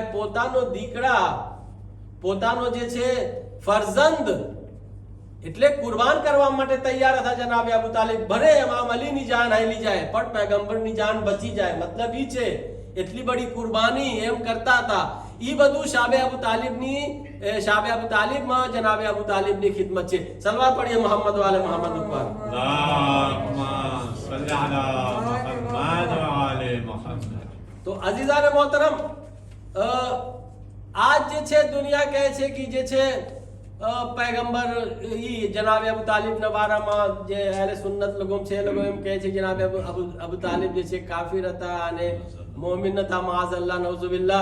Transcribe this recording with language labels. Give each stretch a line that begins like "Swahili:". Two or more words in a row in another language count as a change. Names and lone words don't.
Gujarati: પોતાનો દીકરા પોતાનો જે છે ફરજંદ એટલે કુરબાન કરવા માટે તૈયાર હતા જનાબે અબુ તાલિબ. ભલે ઇમામ અલીની જાન હાલી જાય પણ પૈગંબરની જાન બચી જાય. મતલબ ઈ છે એટલી બડી કુરબાની એમ કરતા હતા. ઈ બધું શાબે અબુ તાલિબમાં જનાબે અબુ તાલિબની ખિદમત છે.
Urdu: صلوات پڑھیے محمد و آل محمد اوپر.
Arabic: اللهم صل على محمد وآل محمد.
Gujarati: તો અઝીઝાને મોહતરમ, આજ જે છે દુનિયા કહે છે કે જે છે પૈગંબર ઈ જનાબે અબુ તાલિબના બારામાં જે અહેલે સુન્નત લોકો છે એ લોકો એમ કહે છે જનાબે અબુ તાલિબ જે છે કાફિર હતા અને મોમિન હતા
Arabic: معاذ الله نعوذ بالله.